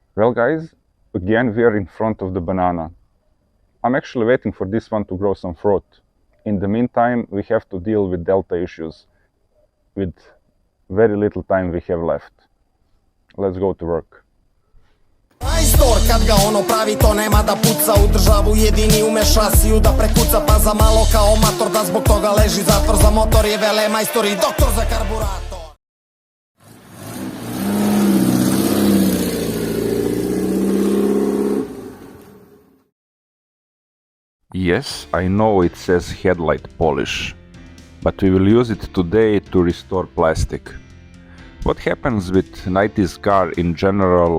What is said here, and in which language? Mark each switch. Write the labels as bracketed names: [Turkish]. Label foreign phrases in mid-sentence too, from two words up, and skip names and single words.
[English] Well guys, again we are in front of the banana. I'm actually waiting for this one to grow some fruit. In the meantime, we have to deal with delta issues with very little time we have left. Let's go to work. [Serbian] Majstor kad ga ono pravi to nema da puca u državu jedini ume šasiju da prekuca pa za malo kao mator da zbog toga leži zatvor za motor je vele majstor i doktor za karburator. [English] Yes, I know it says headlight polish, but we will use it today to restore plastic. What happens with 90s car in general?